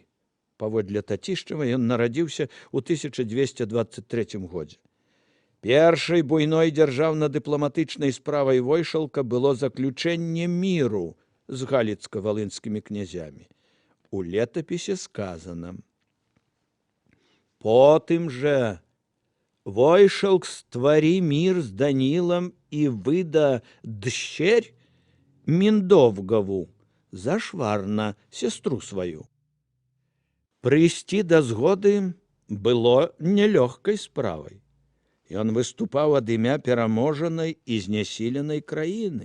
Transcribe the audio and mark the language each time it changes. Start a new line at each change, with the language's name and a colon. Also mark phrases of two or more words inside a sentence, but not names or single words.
Belarusian: Паводле Татішчава ён нарадзіўся ў 1223 годзе. Першай буйной дзяржаўна-дыпламатычнай справай Войшалка было заключэнне міру з галіцка-валынскімі князямі. У летапісе сказана:
Russian: «Потым же Войшалк ствари мир с Данилом и выда дщерь Міндовгаву Зашварна, сестру сваю.
Belarusian: Прыйсці да згоды было нелёгкай справай. Ён выступаў ад імя пераможанай і знясіленай краіны.